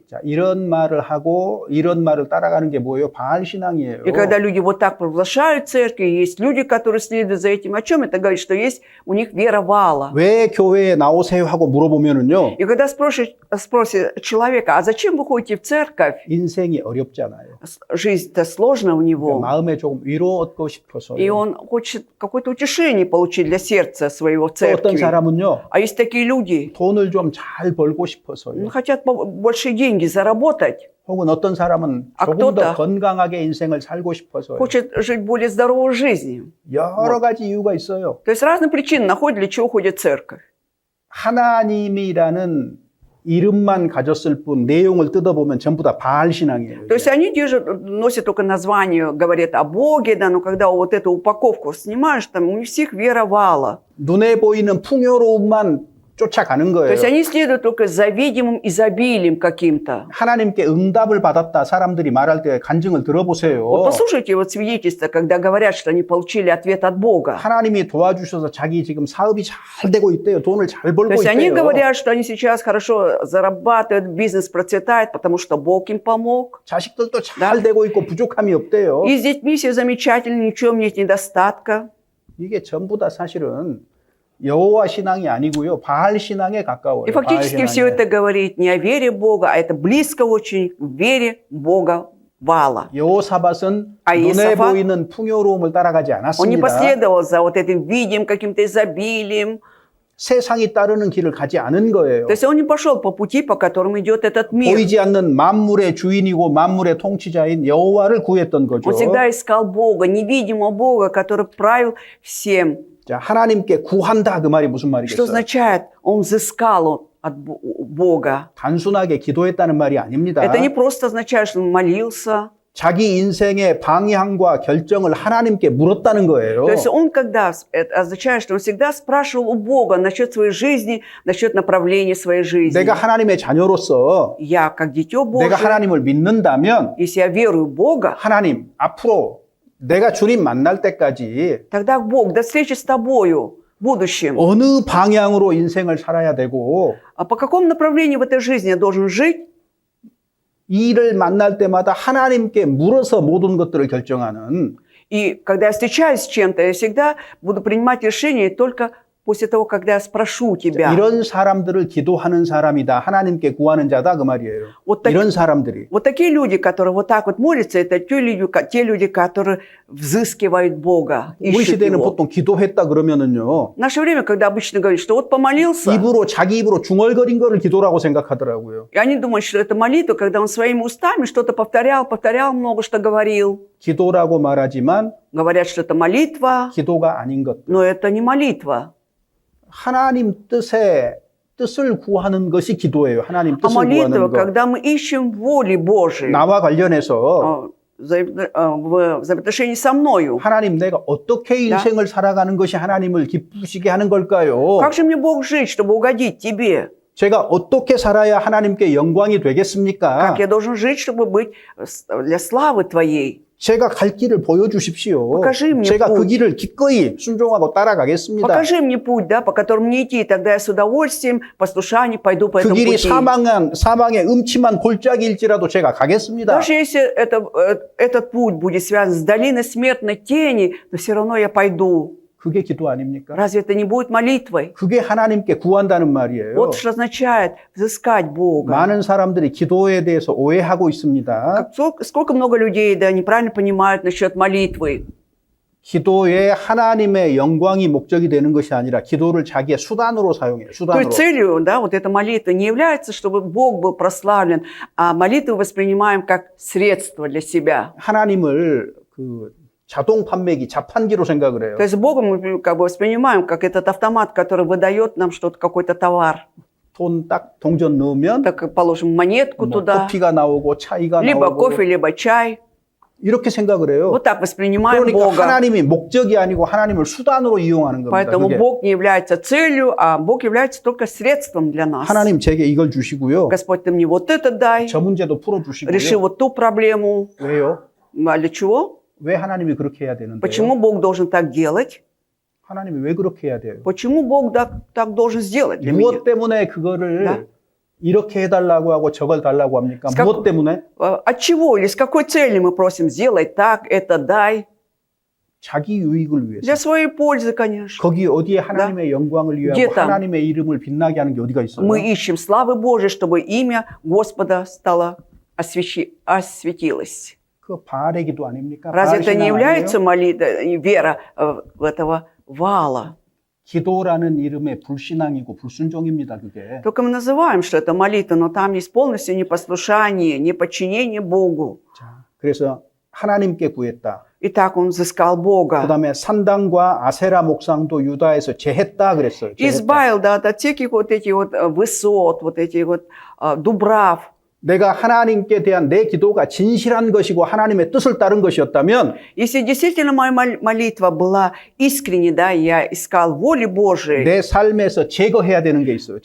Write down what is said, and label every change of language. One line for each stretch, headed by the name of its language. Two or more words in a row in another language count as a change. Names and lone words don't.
Korean: 자, 이런 말을 하고 이런 말을 따라가는 게 뭐예요? 바알 신앙이에요.
Russian: И когда люди вот так провозглашают церкви, есть люди, которые следуют за этим. О чем это говорит? Что есть у них вера Ваала.
Korean: 왜 교회에 나오세요 하고 물어보면은요.
Russian: И когда спросит человека, а зачем вы ходите в церковь?
Korean: 인생이 어렵잖아요.
Russian: Жизнь-то сложна у него.
Korean: 마음에 조금 위로 얻고 싶어서요.
Russian: И он хочет какое-то утешение получить для сердца своего в
Korean: 또 어떤
Russian: церкви.
Korean: 사람은요.
Russian: А есть такие люди,
Korean: 돈을 좀 잘 벌고 싶어서요.
Russian: хотят большие деньги заработать,
Korean: 혹은 어떤 사람은 아, 조금 더
Russian: кто-то
Korean: 건강하게 인생을 살고 싶어서요.
Russian: хочет жить более здоровой жизнью.
Korean: 여러 가지 이유가 있어요.
Russian: То есть разные причины находят, для чего ходит в церковь.
Korean: 하나님이라는 이름만 가졌을 뿐 내용을 뜯어보면 전부 다 바알 신앙이에요.
Russian: То есть они носят только название, говорят о Боге, да, но когда вот эту упаковку снимаешь, там у всех вера Ваала.
Korean: 눈에 보이는 풍요로움만 쫓아가는
Russian: То есть
Korean: 거예요.
Russian: они следуют только за видимым изобилием каким-то.
Korean: 하나님께 응답을 받았다 사람들이 말할 때 간증을
Russian: Вот
Korean: 들어보세요.
Russian: послушайте вот свидетельства, когда говорят, что они получили ответ от Бога.
Korean: 하나님이 도와주셔서 자기 지금 사업이 잘 되고 있대요. 돈을 잘
Russian: То
Korean: 벌고
Russian: есть они
Korean: 있대요.
Russian: говорят, что они сейчас хорошо зарабатывают, бизнес процветает, потому что Бог им помог.
Korean: 자식들도 잘 되고 있고 부족함이 없대요.
Russian: И с детьми все замечательно, ни в чем нет недостатка.
Korean: 이게 전부 다 사실은 여호와 신앙이 아니고요. 바알 신앙에 가까워요.
Russian: И фактически
Korean: 바알
Russian: все
Korean: 신앙에.
Russian: это говорит не о вере Бога, а это близко очень к вере Бога Ваала.
Korean: 여호사밧은 아, 눈에 이사밧? 보이는 풍요로움을 따라가지
Russian: Он не
Korean: 않았습니다.
Russian: последовал за вот этим видимым каким-то изобилием.
Korean: 세상이 따르는 길을 가지 않은 거예요.
Russian: То есть он не пошел по пути, по которому идет этот мир.
Korean: 보이지 않는 만물의 주인이고 만물의 통치자인 여호와를 구했던 거죠.
Russian: Он всегда искал Бога, невидимого Бога, который правил всем.
Korean: 자, 하나님께 구한다 그 말이 무슨
Russian: Что
Korean: 말이겠어요?
Russian: означает, он взыскал от Бога.
Korean: 단순하게 기도했다는 말이 아닙니다.
Russian: Это не просто означает, что он молился.
Korean: 자기 인생의 방향과 결정을 하나님께 물었다는 거예요.
Russian: То есть он это означает, что он всегда спрашивал у Бога насчет своей жизни, насчет направления своей жизни.
Korean: 내가 하나님의 자녀로서
Russian: Я, как дитё
Korean: 내가
Russian: Божие,
Korean: 하나님을 믿는다면
Russian: если я верую в Бога,
Korean: 하나님 앞으로 내가 주님 만날 때까지
Russian: тогда Бог, до встречи с тобою в будущем.
Korean: 어느 방향으로 인생을 살아야 되고
Russian: А по какому направлению в этой жизни я должен жить?
Korean: 이 일을 만날 때마다 하나님께 물어서 모든 것들을 결정하는
Russian: И когда я встречаюсь с чем-то, я всегда буду принимать решение только после того, когда я спрошу тебя.
Korean: 이런 사람들을 기도하는 사람이다. 하나님께 구하는 자다 그 말이에요.
Russian: Вот, так-
Korean: 이런 사람들이
Russian: вот такие люди, которые вот так вот молятся, это те люди, которые взыскивают Бога,
Korean: 우리
Russian: ищут
Korean: 시대는
Russian: Его.
Korean: 보통 기도했다 그러면은요.
Russian: В наше время, когда обычно говорят, что вот помолился,
Korean: 입으로 자기 입으로 중얼거린 거를 기도라고 생각하더라고요.
Russian: и они думают, что это молитва, когда он своими устами что-то повторял много что говорил.
Korean: 기도라고 말하지만
Russian: Говорят, что это молитва,
Korean: 기도가 아닌 것들.
Russian: но это не молитва.
Korean: 하나님 뜻을 구하는 것이 기도예요. 하나님
Russian: А
Korean: 뜻을
Russian: молитва,
Korean: 구하는 것.
Russian: когда мы ищем воли Божией
Korean: 나와 관련해서
Russian: в взаимоотношении со мною.
Korean: 하나님 내가 어떻게 인생을 살아가는 것이 하나님을 기쁘시게 하는 걸까요?
Russian: Как же мне Бог жить, чтобы угодить тебе?
Korean: 제가 어떻게 살아야 하나님께 영광이 되겠습니까?
Russian: Как я должен жить, чтобы быть для славы Твоей?
Korean: 제가 갈 길을 보여주십시오.
Russian: Покажи мне
Korean: 제가 그
Russian: путь.
Korean: 길을 기꺼이 순종하고 따라가겠습니다.
Russian: Покажи мне путь, да, по которому мне идти, тогда я с удовольствием, послушанием пойду по
Korean: 그
Russian: этому
Korean: 길이
Russian: пути.
Korean: 사망의 음침한 골짜기일지라도 제가 가겠습니다.
Russian: Даже если этот путь будет связан с долиной смертной тени, но все равно я пойду.
Korean: 그게 기도 а닙니까?
Russian: Разве это не будет молитвой?
Korean: 그게 하나님께 구한다는 말이에요.
Russian: Вот что означает взыскать Бога.
Korean: 많은 사람들이 기도에 대해서 오해하고 있습니다.
Russian: Сколько много людей, да, неправильно понимают насчет молитвы.
Korean: 기도에 하나님의 영광이 목적이 되는 것이 아니라 기도를 자기의 수단으로 사용해요.
Russian: То
Korean: 수단으로.
Russian: есть целью, да, вот эта молитва не является, чтобы Бог был прославлен, а молитву воспринимаем как средство для себя.
Korean: 하나님을 그 자동 판매기, 자판기로 생각을 해요.
Russian: То есть Бога мы как бы воспринимаем как этот автомат, который выдает нам что-то, какой-то товар.
Korean: 돈 딱 동전 넣으면
Russian: Так положим монетку
Korean: 뭐
Russian: туда,
Korean: 커피가 나오고 차이가
Russian: либо
Korean: 나오고
Russian: кофе, либо чай.
Korean: 이렇게 생각을 해요.
Russian: Вот так воспринимаем
Korean: 그러니까
Russian: Бога.
Korean: 하나님이 목적이 아니고 하나님을 수단으로 이용하는 겁니다.
Russian: Поэтому
Korean: 그게.
Russian: Бог не является целью, а Бог является только средством для нас.
Korean: 하나님 제게 이걸 주시고요.
Russian: Господь, ты мне вот это дай,
Korean: 저 문제도
Russian: реши
Korean: 풀어주시고요.
Russian: вот ту проблему.
Korean: 왜요?
Russian: А для чего?
Korean: 왜 하나님이 그렇게 해야 되는데요?
Russian: Почему Бог должен так делать?
Korean: 하나님이 왜 그렇게 해야 돼요?
Russian: Почему Бог так должен сделать для меня?
Korean: 무엇 때문에 그거를
Russian: Да.
Korean: 이렇게 해달라고 하고 저걸 달라고 합니까?
Russian: С
Korean: 무엇 때문에?
Russian: От чего или с какой целью мы просим сделай так, это дай?
Korean: 자기 유익을 위해서.
Russian: Для своей пользы, конечно.
Korean: 거기 어디에 하나님의 영광을 위하고
Russian: где там?
Korean: 하나님의 이름을 빛나게 하는 게 어디가 있어요?
Russian: Мы ищем славы Божией, чтобы имя Господа стало осветилось.
Korean: 그 바알의 기도 아닙니까?
Russian: Разве
Korean: 바알
Russian: это не
Korean: 신앙
Russian: является
Korean: 아니에요?
Russian: вера в этого вала?
Korean: 기도라는 이름의 불신앙이고 불순종입니다. 그게.
Russian: Только мы называем, что это молитва, но там есть полностью непослушание, неподчинение Богу.
Korean: 자, 그래서 하나님께 구했다.
Russian: И так он взыскал Бога.
Korean: 그다음에 산당과 아세라 목상도 유다에서 제했다 그랬어요. 제했다.
Russian: Избавил, да, от всяких вот этих вот высот, вот этих вот дубрав.
Korean: 내가 하나님께 대한 내 기도가 진실한 것이고 하나님의 뜻을 따른 것이었다면
Russian: Если действительно моя молитва была искренней, да, я искал воли Божией,
Korean: 내 삶에서 제거해야 되는 게 있어요.